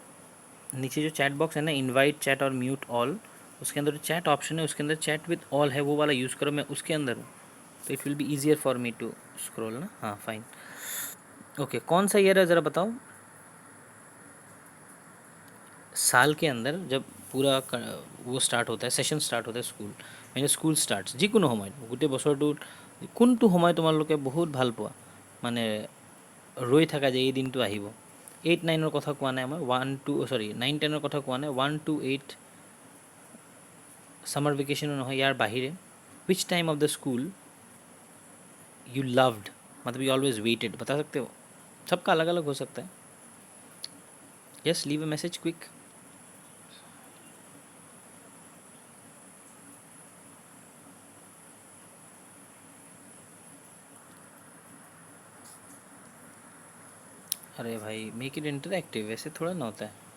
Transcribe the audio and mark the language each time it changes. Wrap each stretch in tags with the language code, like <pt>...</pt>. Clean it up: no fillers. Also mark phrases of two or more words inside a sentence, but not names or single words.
<hi>नीचे जो</hi> <en>chat box</en> <hi>है ना,</hi> <en>invite chat</en> <hi>और</hi> <en>mute all,</en> <hi>उसके अंदर जो</hi> <en>chat option</en> <hi>है उसके अंदर</hi> <en>chat with all</en> <hi>है, वो वाला यूज़ करो। मैं उसके अंदर हूँ, तो</hi> <en>it will be easier for me to scroll ना।</en> <hi>हाँ</hi> <en>fine, okay.</en> <hi>कौन सा ईयर है ज़रा बताओ? साल के अंदर जब पूरा वो स्टार्ट होता है, सेशन स्टार्ट होता है स्कूल,</hi> <as>মানে</as> <en>school starts</en> <as>যিকোনো সময়ত গোটেই বছৰটোত কোনটো সময় তোমালোকে বহুত ভাল পোৱা, মানে ৰৈ থাকা যে এই দিনটো আহিব? 8-9ৰ কথা কোৱা নাই মই, 9-10ৰ কথা কোৱা নাই, 1 to 8</as> <en>summer vacation</en> <as>নহয়, ইয়াৰ বাহিৰে</as> <en>which time of the school you loved,</en> <as>मतलब</as> <en>you always waited,</en> <hi>बता सकते हो? सबका अलग अलग हो सकता है।</hi> <en>yes, leave a message quick.</en> <hi>अरे भाई</hi> <en>make it interactive,</en> <hi>वैसे थोड़ा ना होता है।</hi>